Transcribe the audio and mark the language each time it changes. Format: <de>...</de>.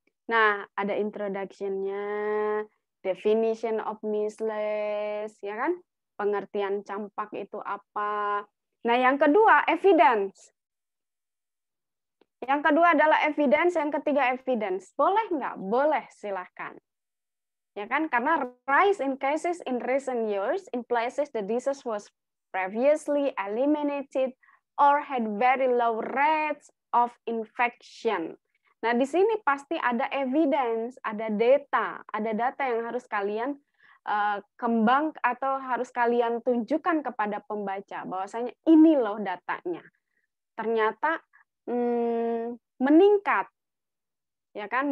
<id>Nah, ada introduction-nya,</id> <en>definition of mislead,</en> <id>ya kan? Pengertian campak itu apa. Nah, yang kedua, evidence. Yang kedua adalah evidence, yang ketiga evidence. Boleh nggak? Boleh, silahkan. Ya kan? Karena</id> <en>rise in cases in recent years in places the disease was previously eliminated or had very low rates of infection.</en> <id>Nah, di sini pasti ada evidence, ada data yang harus kalian kembang atau harus kalian tunjukkan kepada pembaca bahwasanya ini loh datanya. Ternyata meningkat, ya kan?</id>